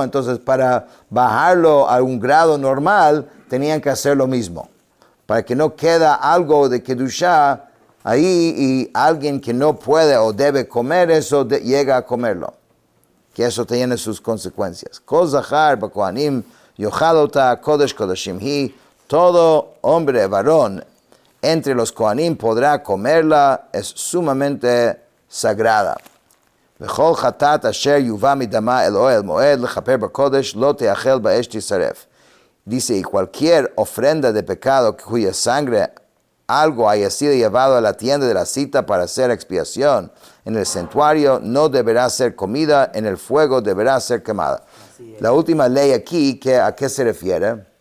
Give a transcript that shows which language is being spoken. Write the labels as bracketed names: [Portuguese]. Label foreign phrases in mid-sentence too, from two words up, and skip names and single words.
[Spanish] Entonces, para bajarlo a un grado normal, tenían que hacer lo mismo. Para que no queda algo de kedushá ahí y alguien que no puede o debe comer eso llega a comerlo. Que eso tiene sus consecuencias. [Hebrew] כל זכר בכהנים יאכל אותה קודש קודשים היא. [Spanish] Todo hombre varón entre los kohanim podrá comerla, es sumamente sagrada. [Hebrew] וכל חטאת אשר יובא מדמה אל אהל מועד לכפר בקודש לא תאכל באש תשרף. [Spanish] Dice, y cualquier ofrenda de pecado cuya sangre algo haya sido llevado a la tienda de la cita para hacer expiación en el santuario, no deberá ser comida, en el fuego deberá ser quemada. La última ley aquí, ¿a qué se refiere?